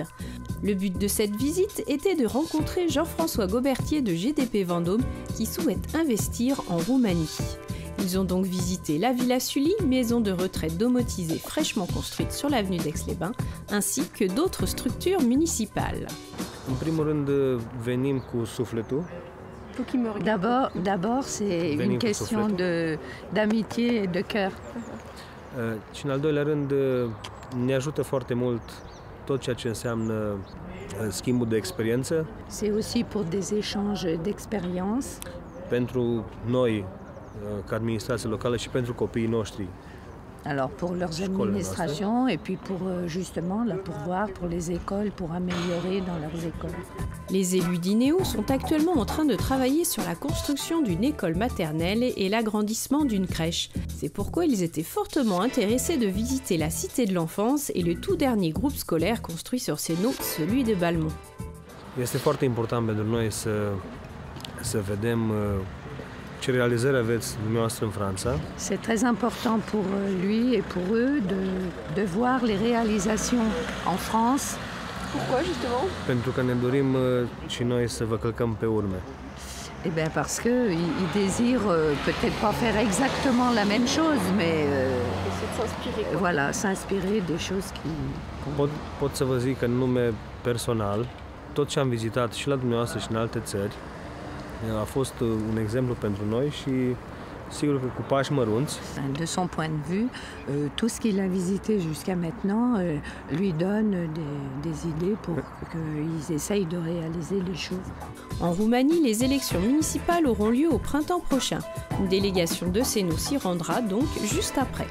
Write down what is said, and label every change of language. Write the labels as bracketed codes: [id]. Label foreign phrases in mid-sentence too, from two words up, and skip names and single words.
[fr] Le but de cette visite était de rencontrer Jean-François Gobertier de GDP Vendôme qui souhaite investir en Roumanie. Ils ont donc visité la Villa Sully, maison de retraite domotisée fraîchement construite sur l'avenue d'Aix-les-Bains, ainsi que d'autres structures municipales. [ro] În primul rând venim cu sufletul. [fr] D'abord, c'est une question d'amitié et de cœur. [ro] Și în al doilea rând ne ajută foarte mult tot ceea ce înseamnă schimbul de experiență. [fr] C'est aussi pour des échanges d'expérience. [ro] Pentru noi, ca administrație locală și pentru copiii noștri. [fr] Alors pour leurs administrations et puis pour justement la pourvoir pour les écoles, pour améliorer dans leurs écoles. Les élus d'Inéu sont actuellement en train de travailler sur la construction d'une école maternelle et l'agrandissement d'une crèche. C'est pourquoi ils étaient fortement intéressés de visiter la Cité de l'Enfance et le tout dernier groupe scolaire construit sur Sénot, celui de Balmont. [ro] Este foarte important pentru noi să vedem ce realizări aveți dumneavoastră în Franța. [fr] C'est très important pour lui et pour eux de voir les réalisations en France. Pourquoi justement? [ro] Pentru că ne dorim și noi să vă călcăm pe urme. [fr] Eh bien parce qu'ils désirent peut-être pas faire exactement la même chose, mais voilà, s'inspirer des choses qui... [ro] Pot să vă zic în nume personal, tot ce am vizitat și la dumneavoastră și în alte țări, a fost un exemplu pentru noi și sigur că cu pași mărunți. [fr] De son point de vue, tout ce qu'il a visité jusqu'à maintenant lui donne des idées pour qu'ils essayent de réaliser les choses. En Roumanie, les élections municipales auront lieu au printemps prochain. Une délégation de Sénot s'y rendra donc juste après.